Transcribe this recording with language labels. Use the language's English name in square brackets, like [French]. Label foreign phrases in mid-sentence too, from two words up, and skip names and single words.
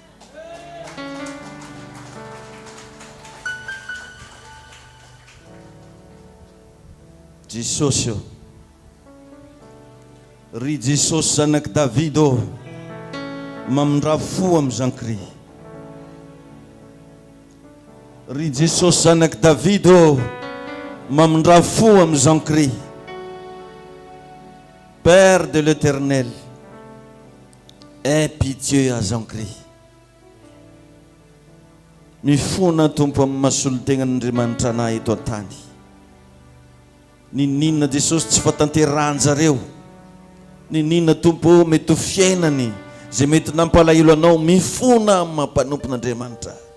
[Malagasy] Jesosy io, ry Jesosy zanaky David ô, mamindra fo amin'ny Jean-Cry. Ry Jesosy zanaky David ô, mamindra-fo am Jean-Christ, [French] Père de l'Éternel, aie pitié à Jean-Christ. [Malagasy] Mifona tompo amin'ny mahasolo-tegnan'Andriamanitra anahy eto an-tany. Ninina Jesosy tsy fatanteranjareo. Ninina tompo mety ho fiainany zay mety nampalahelo anao, mifona amin'ny mampanompon'Andriamanitra.